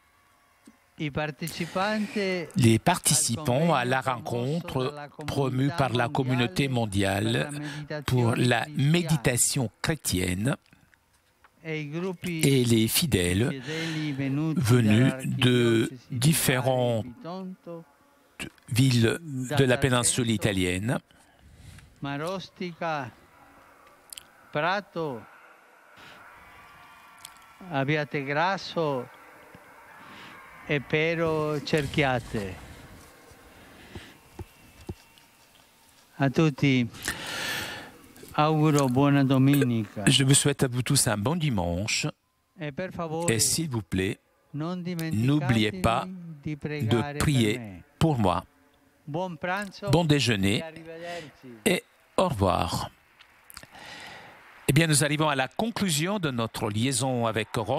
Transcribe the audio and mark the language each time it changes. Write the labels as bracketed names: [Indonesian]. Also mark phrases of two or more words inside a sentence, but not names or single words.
[French] Les participants à la rencontre promue par la communauté mondiale pour la méditation chrétienne et les fidèles venus de différentes villes de la péninsule italienne. [Italian] Prato, Abbiategrasso e Pero Cerchiate. A tutti auguro buona domenica. [French] Je vous souhaite à vous tous un bon dimanche et s'il vous plaît, n'oubliez pas de prier pour moi. Bon déjeuner et au revoir. Eh bien, nous arrivons à la conclusion de notre liaison avec Rome.